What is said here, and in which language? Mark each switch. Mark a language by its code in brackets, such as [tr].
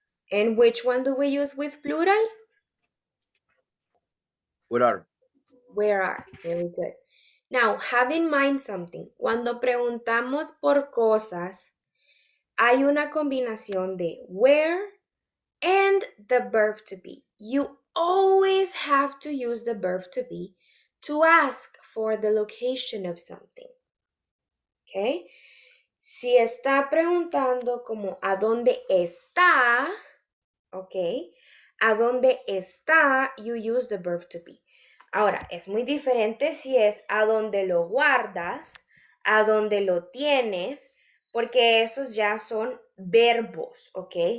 [en] And which one do we use with plural? what are? Where are, very good. Now, have in mind something. [es] Cuando preguntamos por cosas, hay una combinación de where and the verb to be. [en] You always have to use the verb to be to ask for the location of something. Okay? [es] Si está preguntando como ¿a dónde está? Okay? ¿A dónde está? [en] You use the verb to be. [es] Ahora, es muy diferente si es ¿a dónde lo guardas? ¿A dónde lo tienes? Porque esos ya son verbos, ¿ok?